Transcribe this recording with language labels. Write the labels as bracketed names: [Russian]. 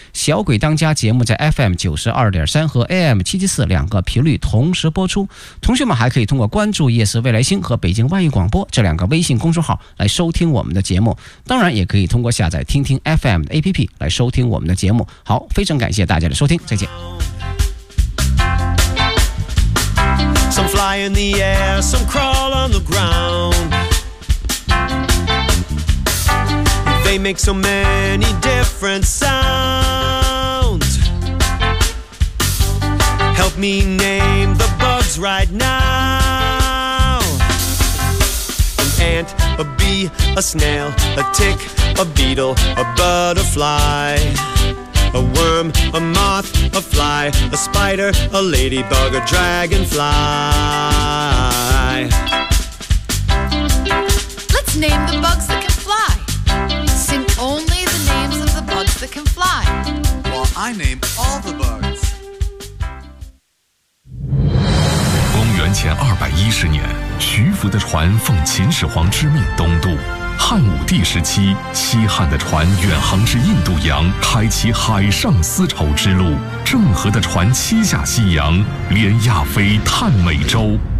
[Chinese] 小鬼当家节目在 FM92.3 和 AM774 两个频率同时播出。同学们还可以通过关注夜色未来星和北京万语广播这两个微信公众号来收听我们的节目。当然也可以通过下载听听 FM 的 APP 来收听我们的节目。好，非常感谢大家的收听，再见。 [English] Some fly in the air, some crawl on the ground. They make so many different sounds. Help me name the bugs right now. An ant, a bee, a snail, a tick, a beetle, a butterfly. A worm, a moth, a fly, a spider, a ladybug, a dragonfly. Let's name the bugs that can fly. Sing only the names of the bugs that can fly. While I name all the bugs. [Chinese] 公元前210年，徐福的船奉秦始皇之命东渡。汉武帝时期，西汉的船远航至印度洋，开启海上丝绸之路。郑和的船七下西洋，连亚非探美洲。